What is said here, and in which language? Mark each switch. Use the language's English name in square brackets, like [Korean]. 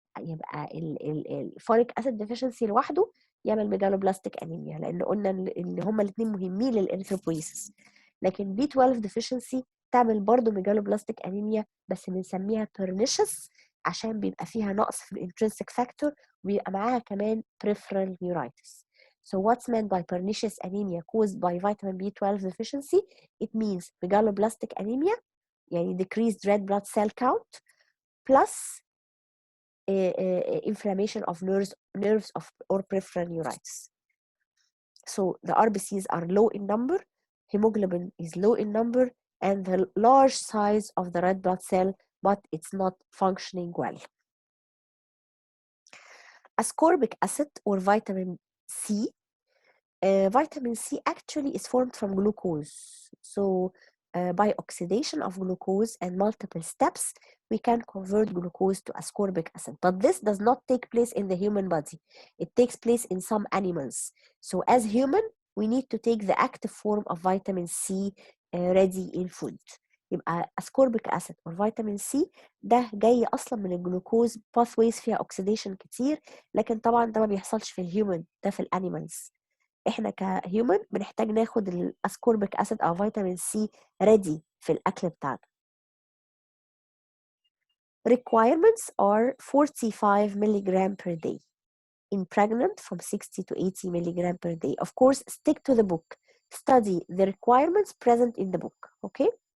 [Arabic] يبقى الفوليك اسيد ديفيشنسي لوحده يعمل ميجالوبلاستيك انيميا، لان قلنا ان هما الاثنين مهمين للاريثروبويسيس. لكن بي 12 ديفيشنسي تعمل برضو ميجالوبلاستيك انيميا، بس بنسميها بيرنيشس عشان بيبقى فيها نقص في الانترنسيك فاكتور وبيبقى معاها كمان peripheral neuritis. [English] So what's meant by pernicious anemia caused by vitamin B12 deficiency? It means megaloblastic anemia يعني decreased red blood cell count plus inflammation of nerves or peripheral neuritis. So the RBCs are low in number, hemoglobin is low in number, and the large size of the red blood cell, but it's not functioning well. Ascorbic acid or vitamin C. Vitamin C actually is formed from glucose. So by oxidation of glucose and multiple steps, we can convert glucose to ascorbic acid. But this does not take place in the human body. It takes place in some animals. So as human, we need to take the active form of vitamin C ready in food. [Arabic] يبقى ascorbic acid or vitamin C ده جاي اصلا من الجلوكوز pathways فيها oxidation كتير، لكن طبعا ده ما بيحصلش في الهيومن، ده في الانيمالز. احنا كهيومن بنحتاج ناخد الاسكوربيك اسيد او فيتامين سي ريدي في الاكل بتاعنا. [English] requirements are 45 milligram per day. In pregnant from 60 to 80 milligram per day. Of course, stick to the book. Study the requirements present in the book. Okay?